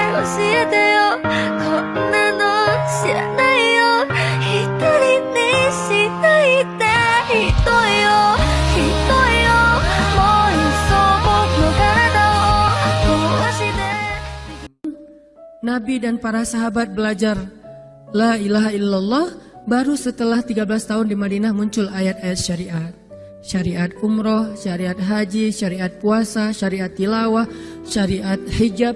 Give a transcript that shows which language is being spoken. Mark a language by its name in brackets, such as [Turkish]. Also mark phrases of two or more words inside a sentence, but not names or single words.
[Japanese] えてよこんなの知らないよ一人にしないでひどいよひどいよもういっそ僕の体を壊して [Indonesian] Nabi dan para sahabat belajar [Arabic] لا إله إلا الله. [Indonesian] Baru setelah 13 tahun di Madinah muncul ayat-ayat syariat. Syariat umroh, syariat haji, syariat puasa, syariat tilawah, syariat hijab.